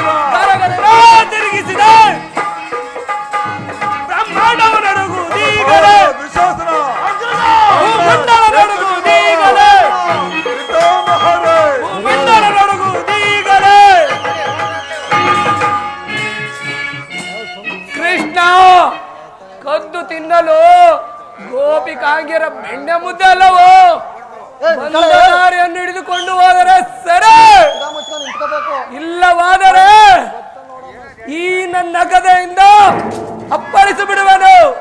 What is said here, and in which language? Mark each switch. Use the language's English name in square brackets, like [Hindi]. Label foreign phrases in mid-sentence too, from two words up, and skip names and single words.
[Kannada] ಗರಗರನೆ ತಿರುಗಿಸಿದೆ. ಬ್ರಹ್ಮಾಂಡವು ನಡುಗುವುದೀಗಲೇ, ದುಶಾಸನ. ಭೂಮಂಡಲ ನಡುಗುವುದೀಗಲೇ, ಪಿತಾಮಹರೇ. ಭೂಮಂಡಲ ನಡುಗುವುದೀಗಲೇ. ಕೃಷ್ಣ, ಕದ್ದು ತಿನ್ನಲು ಗೋಪಿಕಾಂಗಿಯರ ಬೆಣ್ಣೆ ಮುದ್ದೆ ಅಲ್ಲವೋ, ಬಂದದಾರಿಯನ್ನು ಹಿಡಿದುಕೊಂಡು ಹೋದರೆ ಸರಿ, ಇಲ್ಲವಾದರೆ ಈ ನನ್ನ ಗದೆಯಿಂದ ಅಪ್ಪಳಿಸಿ ಬಿಡುವೆನು.